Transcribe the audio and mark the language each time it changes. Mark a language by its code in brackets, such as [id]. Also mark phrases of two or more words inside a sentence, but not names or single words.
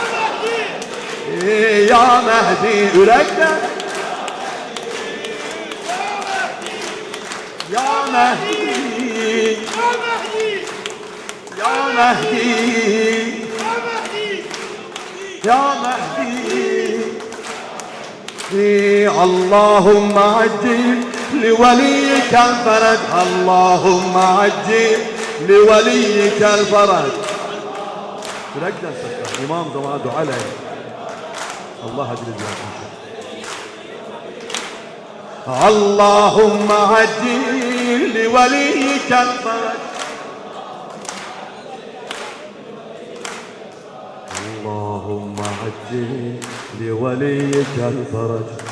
[tr] Ya Mehdi, yürekten. [ar] Ya Mehdi, Ya Mehdi, Ya Mehdi. اللهم عجل لوليك الفرج اللهم عجل لوليك الفرج [tr] Yürekten sakla. İmam zamanı dua ile. Allah acil ediyor. [ar] اللهم عجل لوليك الفرج. اللهم عجل لوليك الفرج.